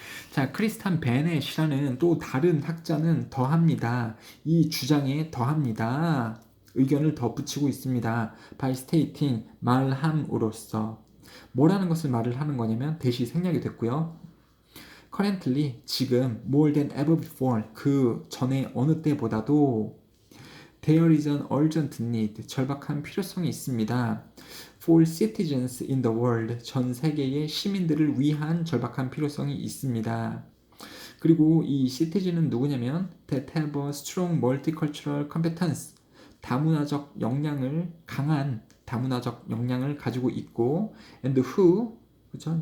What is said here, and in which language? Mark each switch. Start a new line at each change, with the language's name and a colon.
Korean: 자, 크리스탄 베넷이라는 또 다른 학자는 더합니다. 이 주장에 더합니다. 의견을 덧붙이고 있습니다.
English: by stating
Korean: 말함으로써 뭐라는 것을 말을 하는 거냐면 대시 생략이 됐고요.
English: currently
Korean: 지금
English: more than ever before
Korean: 그 전에 어느 때보다도
English: there is an urgent need
Korean: 절박한 필요성이 있습니다.
English: for citizens in the world
Korean: 전 세계의 시민들을 위한 절박한 필요성이 있습니다. 그리고 이 citizen은 누구냐면
English: that have a strong multicultural competence
Korean: 다문화적 역량을 강한 다문화적 역량을 가지고 있고
English: and who
Korean: 그렇죠?